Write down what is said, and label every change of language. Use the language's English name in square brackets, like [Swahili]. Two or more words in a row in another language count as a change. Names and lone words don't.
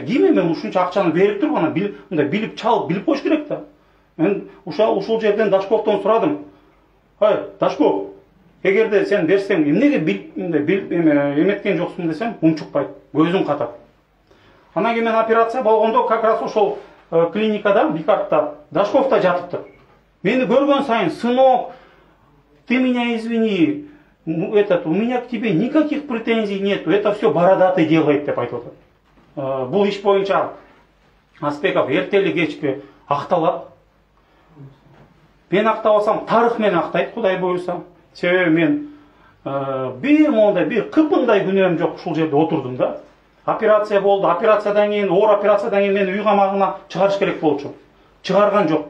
[Kyrgyz] Кийин мен ушунча акчаны берип туруп, аны мындай билип чал, билип коюш керек да. Мен ушул жерден Дашковдон сурадым. Ай, Дашков, эгерде сен берсең, эмнеге эметкен жоксуң десем, унчукпайт, көзүн катат. Анан кийин мен операция болгондо, [Russian] как раз [Kyrgyz] ошол клиникада, Бикартта Дашков да жатыптыр. Мени көргөн сайын, [Russian] сынок, ты меня извини, у меня к тебе никаких претензий нету, это все бородатый делает [Kyrgyz] деп айтып атат. Бул иш боюнча Аспеков эртели кечпи акталат. Мен актабасам, тарых мени актайт, Кудай буйруса. Себеби мен бир мондай бир кыпындай күнөөм жок, ушул жерде отурдум да. Операция болду, операциядан кийин, оор операциядан кийин мени үй камагына чыгарыш керек болчу.